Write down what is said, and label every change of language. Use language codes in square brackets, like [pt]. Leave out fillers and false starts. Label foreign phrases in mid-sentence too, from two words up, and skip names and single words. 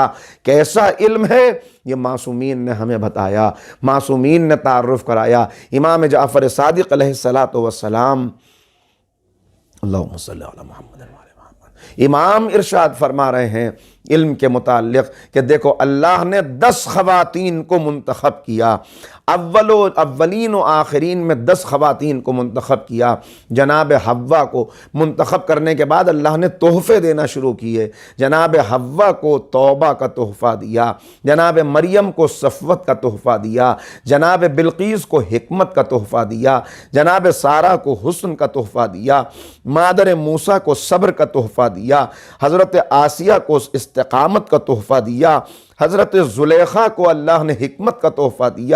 [ur] کیسا علم ہے یہ معصومین نے ہمیں بتایا، معصومین نے تعارف کرایا۔ امام جعفر صادق [ar] علیہ السلام، اللہم صلی علی محمد وعلی محمد، [ur] امام ارشاد فرما رہے ہیں علم کے متعلق کہ دیکھو اللہ نے 10 خواتین کو منتخب کیا، اولین و آخرین میں 10 خواتین کو منتخب کیا۔ جناب حوا کو منتخب کرنے کے بعد اللہ نے تحفے دینا شروع کیے۔ جناب حوا کو توبہ کا تحفہ دیا، جناب مریم کو صفوت کا تحفہ دیا، جناب بلقیس کو حکمت کا تحفہ دیا، جناب سارہ کو حسن کا تحفہ دیا، مادر موسیٰ کو صبر کا تحفہ دیا، حضرت آسیہ کو استقامت کا تحفہ دیا، حضرت زلیخا کو اللہ نے حکمت کا تحفہ دیا۔